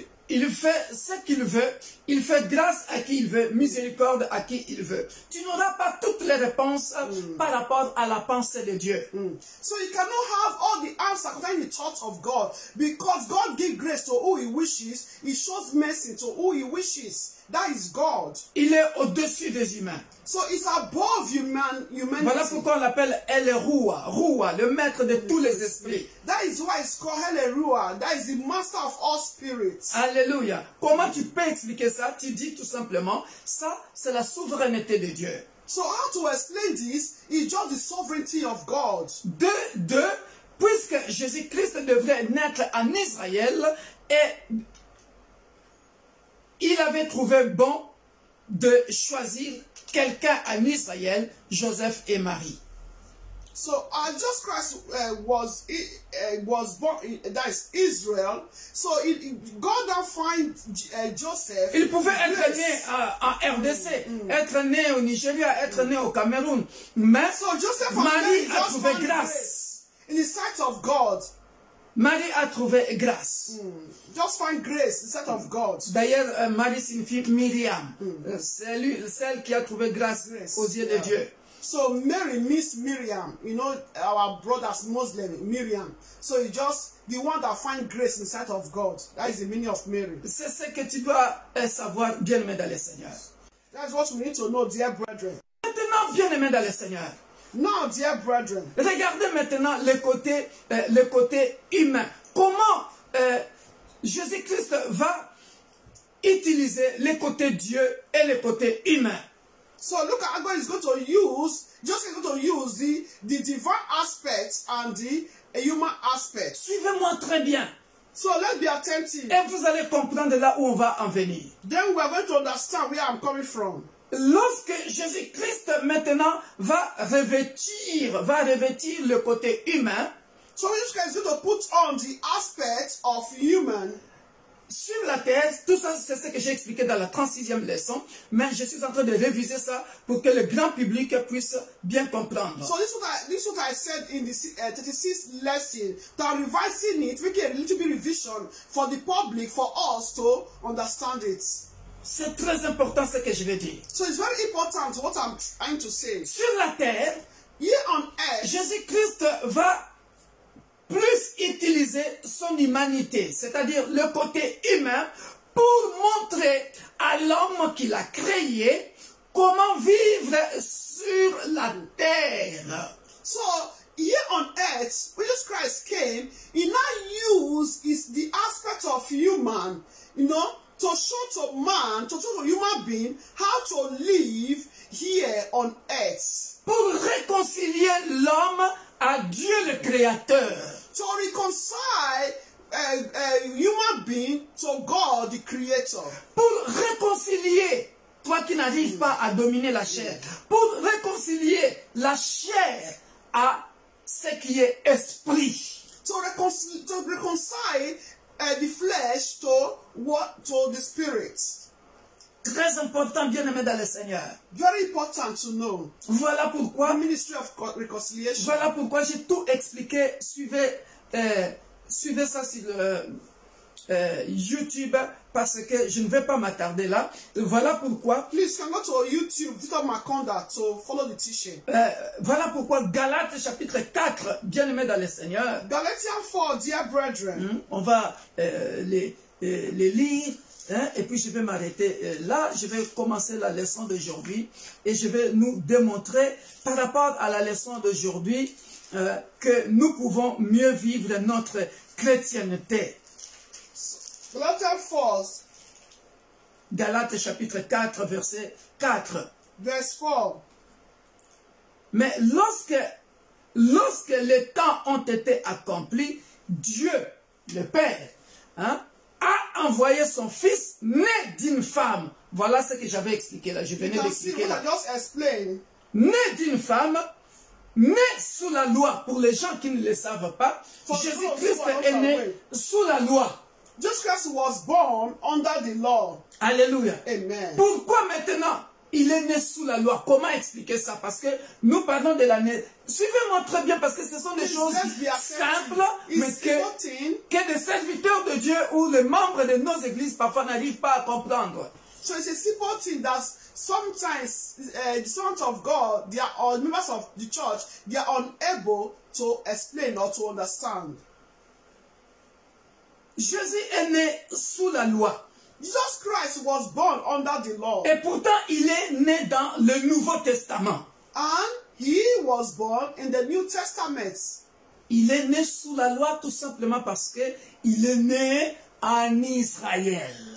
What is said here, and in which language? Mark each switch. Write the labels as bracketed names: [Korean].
[French] Il fait ce qu'il veut, il fait grâce à qui il veut, miséricorde à qui il veut. Tu n'auras pas toutes les réponses par rapport à la pensée de Dieu. [English] So you cannot have all the answers concerning the thoughts of God, because God gives grace to who He wishes. He shows mercy to who He wishes. That is God. [French] Il est au-dessus des humains. [English] So it's above humanity. [French] Voilà pourquoi on l'appelle El Roi, le maître de tous les esprits. [English] That is why it's called El Roi. That is the master of all spirits. [French] Alléluia. Comment tu peux expliquer ça? Tu dis tout simplement, ça c'est la souveraineté de Dieu. [English] So how to explain this is just the sovereignty of God. [French] Puisque Jésus-Christ devrait naître en Israël et il avait trouvé bon de choisir quelqu'un en Israël, Joseph et Marie. [English] So Jesus Christ was born, that is Israel. So God now find Joseph. [French] Il pouvait être né en RDC, être né au Nigeria, être né au Cameroun. Mais Marie a trouvé grâce. [English] In the sight of God. [French] Marie a trouvé grâce. [English] Just find grace in the sight of God. [French] D'ailleurs, Marie signifie Myriam. Celle qui a trouvé grâce aux yeux de Dieu. [English] So Mary means Miriam. You know, our brothers Muslim, Miriam. So it's just the one that finds grace in the sight of God. That is the meaning of Mary. [French] C'est ce que tu dois savoir, bien-aimé dans le Seigneur. [English] That's what we need to know, dear brethren. [French] Maintenant, bien-aimés dans le Seigneur, [English] Now, dear brethren, [French] regardez maintenant le côté humain. Comment Jésus-Christ va utiliser le côté Dieu et le côté humain. [English] so look at how God is going to use, just going to use the divine aspect and the human aspect. [French] Suivez-moi très bien. [English] So let's be attentive. [French] Et vous allez comprendre là où on va en venir. [English] Then we are going to understand where I'm coming from. [French] Lorsque Jésus-Christ maintenant va revêtir le côté humain, [English] So Jesus Christ is going to put on the aspect of human [French] sur la terre, tout ça c'est ce que j'ai expliqué dans la 36e leçon, mais je suis en train de réviser ça pour que le grand public puisse bien comprendre. [English] So this is what I said in the 36th lesson. I'm revising it, making a little bit revision for the public, for us to understand it. [French] C'est très important ce que je vais dire. [English] So it's very important what I'm trying to say. [French] Sur la terre, [English] Here on earth, [French] Jésus-Christ va plus utiliser son humanité, c'est-à-dire le côté humain, pour montrer à l'homme qu'il a créé comment vivre sur la terre. [English] so here on earth, when Jesus Christ came, he now used the aspect of human, to show to man, to show to human being how to live here on earth. [French] Pour réconcilier l'homme à Dieu le Créateur. [English] To reconcile a human being to God, the Creator. [French] Pour réconcilier, toi qui n'arrives pas à dominer la chair, pour réconcilier la chair à ce qui est esprit. [English] To reconcile the flesh to the spirit. [French] Très important, bien-aimé dans le Seigneur. [English] Very important to know. [French] Voilà pourquoi, [English] The ministry of reconciliation. [French] voilà pourquoi j'ai tout expliqué. Suivez ça sur YouTube parce que je ne vais pas m'attarder là. Voilà pourquoi. [English] Please can go to YouTube, Victor Makonda, to follow the teaching. [French] Voilà pourquoi Galates chapitre 4, bien-aimé dans le Seigneur. [English] Galatians 4, dear brethren. [French] On va les lire. Et puis je vais m'arrêter là, je vais commencer la leçon d'aujourd'hui et je vais nous démontrer par rapport à la leçon d'aujourd'hui que nous pouvons mieux vivre notre chrétienté. [English] Galatians 4, [French] Galates chapitre 4 verset 4. [English] verse 4. [French] Mais lorsque les temps ont été accomplis, Dieu, le Père, a envoyé son fils né d'une femme. Voilà ce que j'avais expliqué là. Je venais d'expliquer là. [English] Just explain. [French] Né d'une femme, né sous la loi. Pour les gens qui ne le savent pas, Jésus-Christ est né sous la loi. [English] Jesus Christ was born under the law. [French] Alléluia. Amen. Pourquoi maintenant il est né sous la loi? Comment expliquer ça? Parce que nous parlons de l'année. Suivez-moi très bien parce que ce sont des choses simples, mais que des serviteurs de Dieu ou les membres de nos églises parfois n'arrivent pas à comprendre. [English] So it's a simple thing that sometimes the servants of God, or members of the church, they are unable to explain or to understand. [French] Jésus est né sous la loi. [English] Jesus Christ was born under the law. [French] Et pourtant, il est né dans le Nouveau Testament. [English] And he was born in the New Testament. [French] Il est né sous la loi tout simplement parce que il est né en Israël.